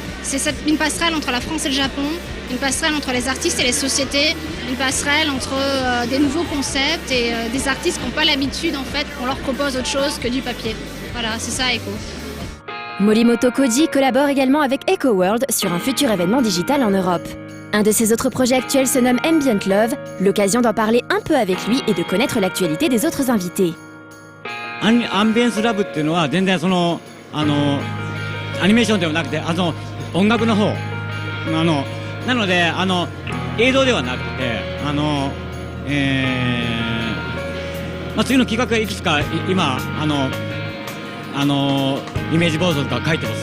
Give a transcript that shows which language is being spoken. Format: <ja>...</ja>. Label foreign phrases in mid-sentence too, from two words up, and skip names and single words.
<fr>C'est une passerelle entre la France et le Japon, une passerelle entre les artistes et les sociétés, une passerelle entre des nouveaux concepts et des artistes qui n'ont pas l'habitude en fait qu'on leur propose autre chose que du papier. Voilà, c'est ça Eco. Morimoto Koji collabore également avec EcoWorld sur un futur événement digital en Europe. Un de ses autres projets actuels se nomme Ambient Love, l'occasion d'en parler un peu avec lui et de connaître l'actualité des autres invités.</fr> <ja>Ambience Love っていうのは全然アニメーションではなくて音楽の方なので映像ではなくて次の企画がいくつか今イメージボードとか書いてます。</ja>